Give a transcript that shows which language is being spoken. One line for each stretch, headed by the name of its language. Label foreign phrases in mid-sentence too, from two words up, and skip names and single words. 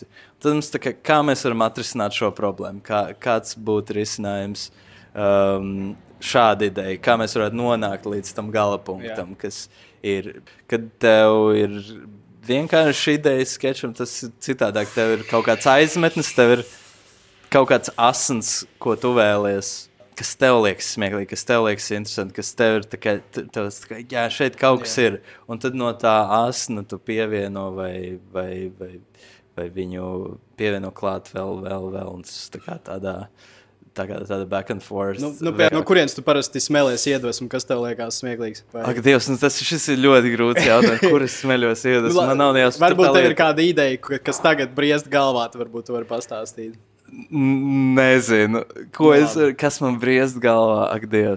Latvian: Tad mums kā mēs varam atrisināt šo problēmu, kāds būtu risinājums šāda ideja, kā mēs varētu nonākt līdz tam galapunktam, kas ir, kad tev ir vienkārši ideja skečam, tas ir citādāk, tev ir kaut kāds aizmetnis, tev ir kaut kāds asins, ko tu vēlies, kas tev liekas smieklīgi, kas tev liekas interesanti, kas tev ir jā, šeit kaut kas ir. Un tad no tā asna tu pievieno vai viņu pievieno klāt vēl. Un tas tā kā tāda
English: back and forth.
Latvian: No kurienes tu parasti smēlies iedvesmu, kas tev liekas smieklīgs? Ak, Dievs, šis ir ļoti grūts jautājums, kur es smeļos iedvesmu. Man nav nejās. Varbūt tev ir kāda ideja, kas tagad briest galvā, varbūt tu vari pastāstīt. Nezinu, kas man briest galvā, ak, Dievs.